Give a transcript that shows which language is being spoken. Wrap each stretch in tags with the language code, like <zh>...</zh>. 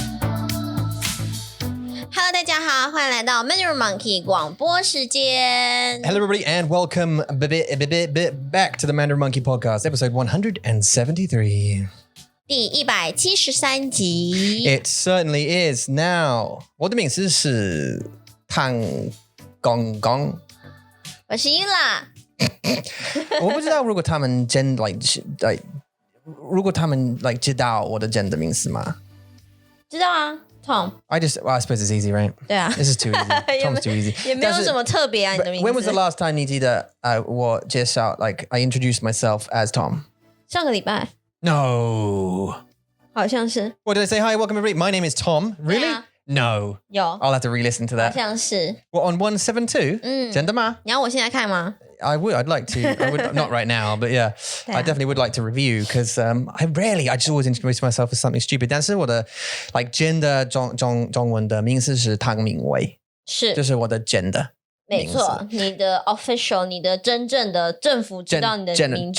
<en>Hello，</en> <zh>大家好，欢迎来到 Mandarin Monkey 广播时间。</zh> <en>Hello, everybody, and welcome back to the Mandarin Monkey Podcast, episode 173.</en> <zh>第173集。</zh> <en>It certainly is. Now,</en> <zh>我的名字是汤公公。我是伊拉。我不知道如果他们真如果他们知道我的真的名字吗？知道啊 ，Tom。</zh> <en>I suppose it's easy, right?</en> <zh>对啊</zh> <en>This is too easy. Tom's too easy.</en> <zh>也没有什么特别啊，你的名字。</zh> <en>When was the last time</en> <zh>你记得我介绍</zh> <en>I introduced myself as Tom?</en> <zh>上个礼拜。</zh> <en>No.</en> <zh>好像是。</zh> <en>What did I say? Hi, welcome everybody. My name is Tom. Really?</en> <zh>对啊</zh> <en>No.</en> <zh>有。</zh> <en>I'll have to re-listen to</en> <zh>好</zh> <en>that.</en> <zh>像是。</zh> <en>What, on 172?</en> <zh>真的吗？你要我现在看吗？</zh> <en>I would. I'd like to. I would not right now, but yeah, I definitely would like to review because I just always introduce myself as something stupid.</en> <zh>但是我的真的中文的名字是汤明伟，是，这是我的真的名字。没错，你的 official， 你的真正的政府知道你的名字。</zh>